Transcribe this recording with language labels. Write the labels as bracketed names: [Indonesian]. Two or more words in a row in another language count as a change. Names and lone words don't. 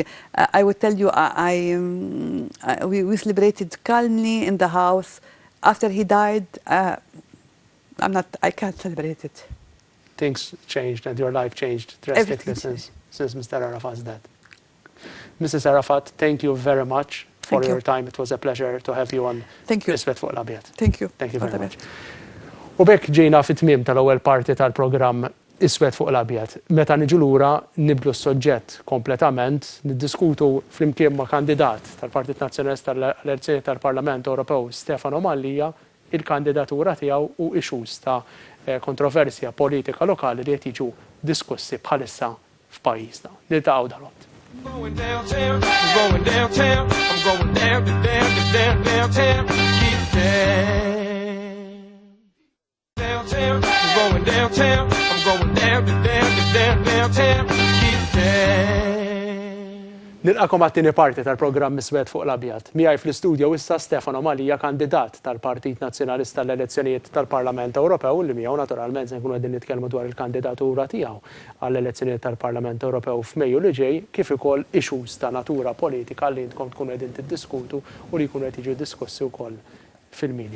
[English] I would tell you, we celebrated calmly in the house. After he died, I can't celebrate it. Things changed and your life changed drastically since Mr. Arafat's death. Mrs. Arafat, thank you very much for your time. It was a pleasure to have you on Iswed fuq l-Abjad. Thank you. Thank you very much. [Maltese] U bekk ġejna fit-tmiem tal-ewwel parti tal-programm Iswed fuq l-Abjad. Meta niġu lura nibdlu s-soġġett kompletament, niddiskutu flimkien ma' kandidat tal-Partit Nazzjonalista tal-elezzjoni tal-Parlament Ewropew Stefano Mallija il-kandidatura tiegħu u issues ta' kontroversja politika lokali li qed jiġu diskussi bħalissa f'pajjiżna. Niltaqgħu dalgħod. [English] Going downtown, I'm going downtown, I'm going down to downtown, get down. Downtown, I'm going downtown, I'm going down to downtown, get down. [Maltese] Nilqakom għat-tieni parti tal-programm Iswed fuq l-Abjad. Miegħi fl-istudio issa Stefano Malija, kandidat tal-Partit Nazzjonalista l-elezzjonijiet tal-Parlament Ewropew, li miegħu naturalment se nkunu qegħdin nitkellmu dwar il-kandidatura tiegħu għall-elezzjonijiet tal-Parlament Ewropew f'Mejju li ġej, kif ukoll issues ta' natura politika li intkom tkunu qegħdin tiddiskutu u li jkunu qed jiġu diskussi wkoll fil-medja.